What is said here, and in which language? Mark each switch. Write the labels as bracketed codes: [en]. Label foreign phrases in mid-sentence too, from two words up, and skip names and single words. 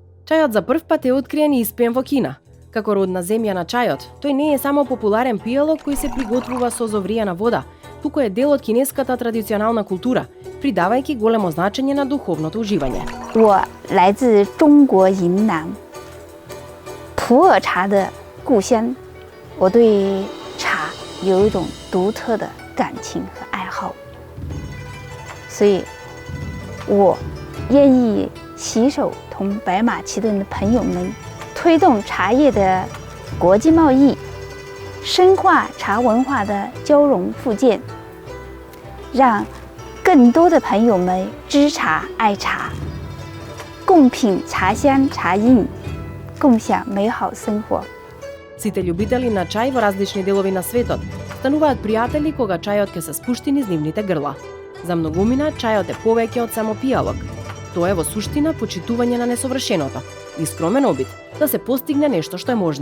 [mk] Чајот за прв пат е откриен и испиен во Кина. Како родна земја на чајот, тој не е само популарен пијалок кој се приготвува со зовријана вода, туку е дел од кинеската традиционална култура, придавајќи големо значење на духовното уживање. [zh] 我来自中国云南普洱茶的故乡，我对茶有一种独特的感情和爱好，所以我愿意携手同白马其顿的朋友们推动茶叶的国际贸易，深化茶文化的交融互鉴，让更多的朋友们知茶爱茶，共品茶香茶韵，共享美好生活。 [mk] Сите љубители на чај во различни делови на светот стануваат пријатели кога чајот ќе се спушти низ нивните грла. За многумина чајот е повеќе од само пијалок. Тоа е во суштина почитување на несовршеното и скромен обид да се постигне нешто што е можно.